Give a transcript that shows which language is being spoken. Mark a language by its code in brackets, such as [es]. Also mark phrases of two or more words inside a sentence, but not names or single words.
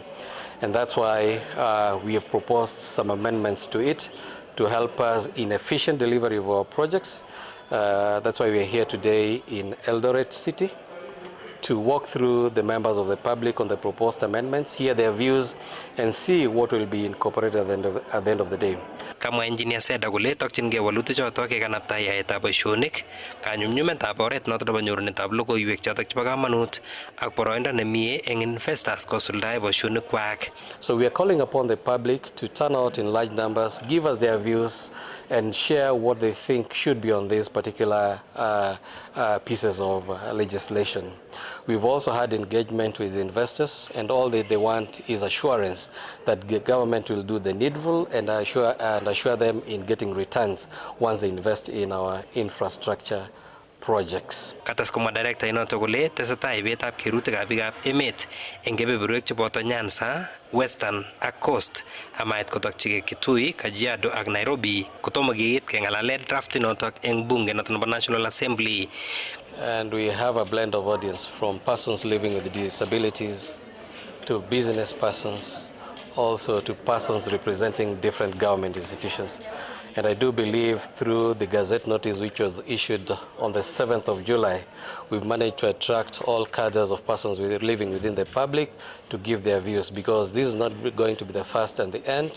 [en] And that's why we have proposed some amendments to it to help us in efficient delivery of our projects. That's why we are here today in Eldoret City to walk through the members of the public on the proposed amendments, hear their views, and see what will be incorporated at the end of the day. [kln] Kamwa engineer Seda kole tokchingei walutichotok kekanapta yaetab boisionik, kanyumnyumetab oret noton nebo nyorunetab logoiwek chotok chebo kamanut ak boroindo nemie eng investors kosuldae boisionikwak. [en] So we are calling upon the public to turn out in large numbers, give us their views, and share what they think should be on these particular pieces of legislation. We've also had engagement with investors, and all that they want is assurance that the government will do the needful and assure them in getting returns once they invest in our infrastructure projects. [kln] Katas komwa director inoto kole tesetai ibetab kerutikab biikab emet eng kebeberwek cheboto Nyanza, Western ak Coast amait kotokchigei Kitui, Kajiado ak Nairobi kotomo keib keng'alale draft inotok eng bunge noto nebo National Assembly. [en] And we have a blend of audience from persons living with disabilities to business persons, also to persons representing different government institutions. And I do believe through the Gazette notice which was issued on the 7th of July, we've managed to attract all cadres of persons living within the public to give their views, because this is not going to be the first and the end.